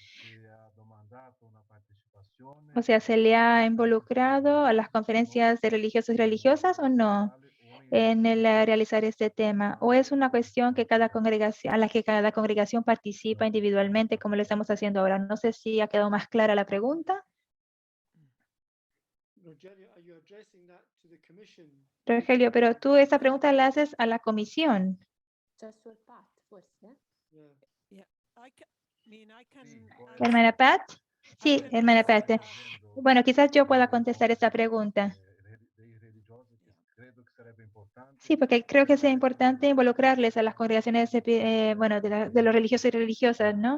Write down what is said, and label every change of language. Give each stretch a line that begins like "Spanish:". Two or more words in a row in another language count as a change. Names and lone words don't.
Spanish: O sea, ¿se le ha involucrado a las conferencias de religiosos y religiosas o no en el realizar este tema? ¿O es una cuestión que cada congregación, a la que cada congregación participa individualmente, como lo estamos haciendo ahora? No sé si ha quedado más clara la pregunta. Rogelio,
English: are you addressing that to the commission?
Spanish: Rogelio, pero tú esa pregunta la haces a la comisión.
Italian: Successo al PAT, forse?
English: Yeah.
Spanish: Hermana Pat. Sí, hermana Pat. Bueno, quizás yo pueda contestar esta pregunta. Sí, porque creo que es importante involucrarles a las congregaciones bueno, de los religiosos y religiosas, ¿no?